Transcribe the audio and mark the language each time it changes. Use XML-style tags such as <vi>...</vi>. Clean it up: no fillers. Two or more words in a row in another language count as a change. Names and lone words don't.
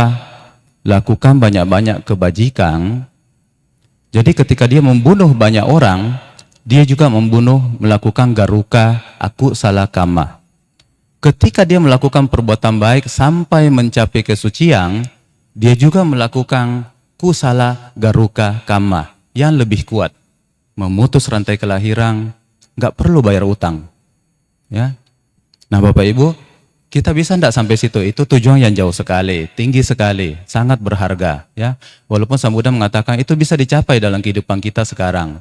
<id>Lakukan banyak-banyak kebajikan. Jadi ketika dia membunuh banyak orang, dia juga melakukan</id> <pi>garuka akusala kamma.</pi> <id>Ketika dia melakukan perbuatan baik sampai mencapai kesucian, dia juga melakukan</id> <pi>kusala garuka kamma</pi> <id>yang lebih kuat. Memutus rantai kelahiran, nggak perlu bayar utang. Ya. Nah Bapak Ibu, kita bisa enggak sampai situ? Itu tujuan yang jauh sekali, tinggi sekali, sangat berharga. Ya, walaupun Sang Buddha mengatakan itu bisa dicapai dalam kehidupan kita sekarang.</id>